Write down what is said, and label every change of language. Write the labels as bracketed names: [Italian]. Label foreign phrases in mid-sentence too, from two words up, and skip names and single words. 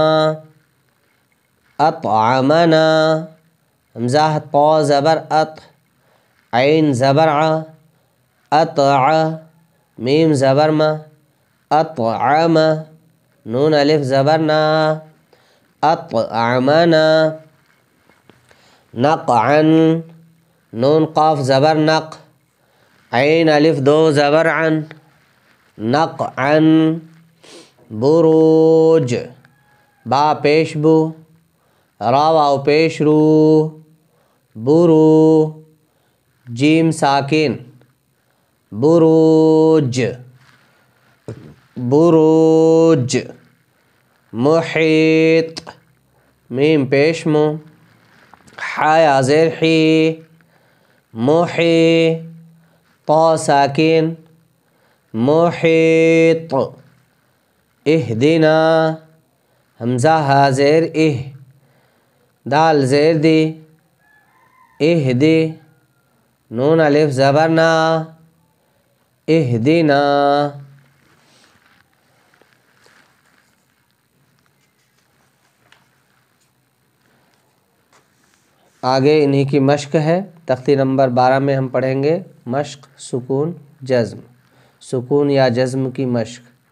[Urdu] اطعمنا، حمزہ طا زبر اط، عین زبر ع، اطع، میم زبر ما، اطعم، نون الف زبر نا، اطعمنا۔ نقعا، نون قاف زبر نق، عین الف دو زبر عن، نقعا۔ بروج، با پیش بو، را واو پیش رو، برو، جیم ساکن، بروج، بروج۔ محیط، میم پیش مو، حا یا زیر حی، محی، طا ساکن، محیط۔ اہدنا، حمزہ ہا زیر دال زیر دی، اہدی، نون الف زبر نا، اہدنا۔ آگے انہی کی مشق ہے، تختی نمبر 12 میں ہم پڑھیں گے مشق سکون جزم، سکون یا جزم کی مشق۔